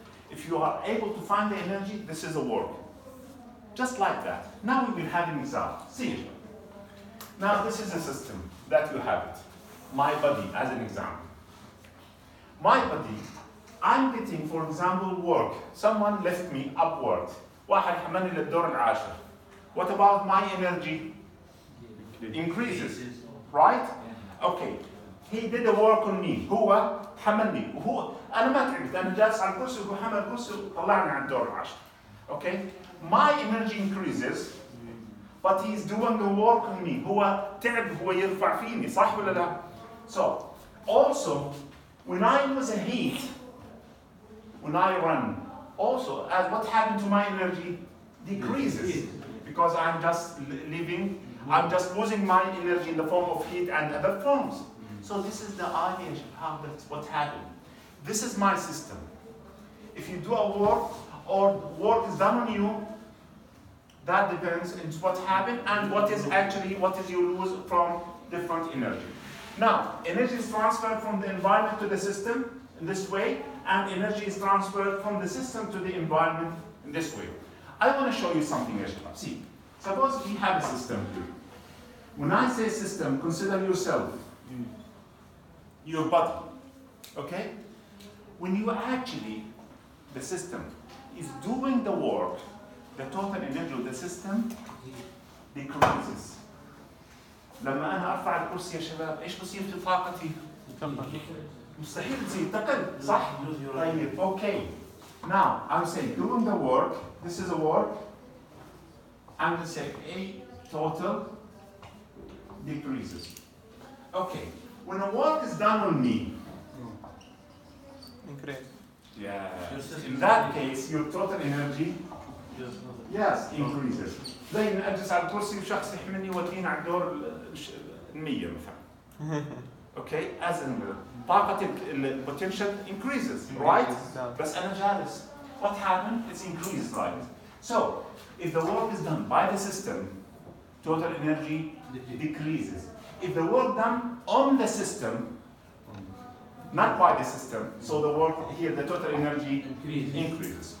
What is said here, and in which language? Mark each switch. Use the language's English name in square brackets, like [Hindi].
[English] If you are able to find the energy, this is a work. Just like that. Now we will have an example. See. Now this is a system that you have it. My body as an example. My body, I'm getting, for example, work. Someone left me upward. [Arabic] واحد حملني للدور العاشر. [English] What about my energy? Increases. Right? Okay. He did the work on me. [Arabic] هو حملني. وهو أنا ما تعبت. أنا جالس على الكرسي وهو حمل الكرسي وطلعني على الدور العاشر. [English] Okay? My energy increases, but he's doing the work on me. [Arabic] هو تعب, هو يرفع فيني, صح ولا لا? [English] So, also, when I use a heat, when I run, also, as what happened to my energy decreases, because I'm just living, I'm just losing my energy in the form of heat and other forms. So this is the idea of how that's what happened. This is my system. If you do a work, or work is done on you, that depends on what happened and what is you lose from different energy. Now, energy is transferred from the environment to the system in this way, and energy is transferred from the system to the environment in this way. I want to show you something, Ashra. See, suppose we have a system here. When I say system, consider yourself, your body. Okay? When you actually, the system is doing the work, the total energy of the system decreases. [Arabic] لما أنا أرفع الكرسي يا شباب، إيش بصير في طاقتي؟ مستحيل تزيد، تقل، صح؟ طيب، okay. [English] Now, I'm saying doing the work, this is a work, I'm going to say A total decreases. Okay, when the work is done on me, Increase. yeah, in that case, your total energy, yes, increases. [Arabic] زي إن أجلس على الكرسي وشخص يحملني يوديني على الدور 100 مثلا. [English] Okay, as in طاقة potential increases, right? [Arabic] بس أنا جالس. [English] What happened? It's increased, right? So, if the work is done by the system, total energy decreases. If the work done on the system, not by the system, so the work here, the total energy increases.